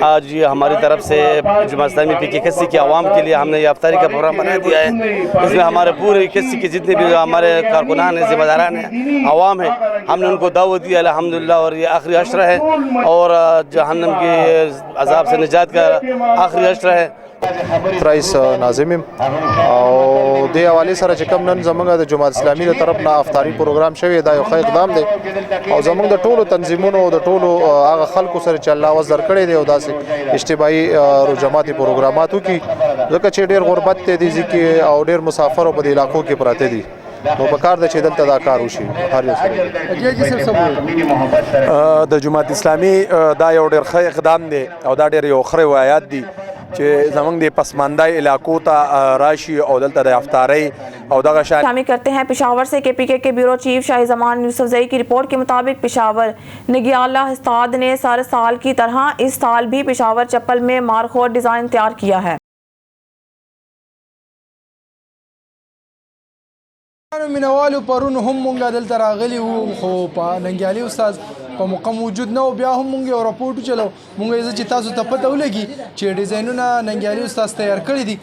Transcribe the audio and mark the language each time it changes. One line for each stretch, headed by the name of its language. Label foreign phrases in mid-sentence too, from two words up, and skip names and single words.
Urdu: آج ہماری طرف سے جماعت اسلامی PK81 کے عوام کے لیے ہم نے یہ افطاری کا پروگرام بنا دیا ہے. اس میں ہمارے پورے 81 کے جتنے بھی ہمارے کارکنان ہیں, ذمہ داران ہیں, عوام ہیں, ہم نے ان کو دعوت دی الحمدللہ. اور یہ آخری عشرہ ہے اور جہنم کے عذاب سے نجات کا آخری عشرہ ہے.
Pashto: رئیس ناظم او دې حوالې سره چې کوم نن زمونږ د جماعت اسلامي له طرف نه افطاري پروګرام شوی دا یو ښه اقدام دی او زمونږ د ټولو تنظیمونو د ټولو هغه خلکو سره چې الله وزر کړی دی او داسې اجتماعي جماعتي پروګرامات وکړي ځکه چې ډېر غربت دی دي کې او ډېر مسافر په دې علاقو کې پراته دي نو پکار د چې دلته دا کار وشي هر یو سره. د جماعت اسلامي دا یو ډېر ښه اقدام دی او دا ډېر یو ښه روایات دی چې زمونږ د پسماندای علاقو ته راشي او دلته د افطارۍ او دغه شان.
Urdu: شامل کرتے ہیں پشاور سے KPK کے بیورو چیف شاہ زمان یوسفزئی کی رپورٹ کے مطابق پشاور نگیالہ استاد نے سر سال کی طرح اس سال بھی پشاور چپل میں مارخور ڈیزائن تیار کیا ہے.
Pashto: مینوالو پرون هم مونږ دلته راغلي وو خو په ننګیالي استاد په موقع موجود نه و, بیا هم مونږ یو راپورټ چلو مونږ یې چې تاسو ته پته ولګي چې ډیزاینونه ننګیالي استاد تیار کړي دي.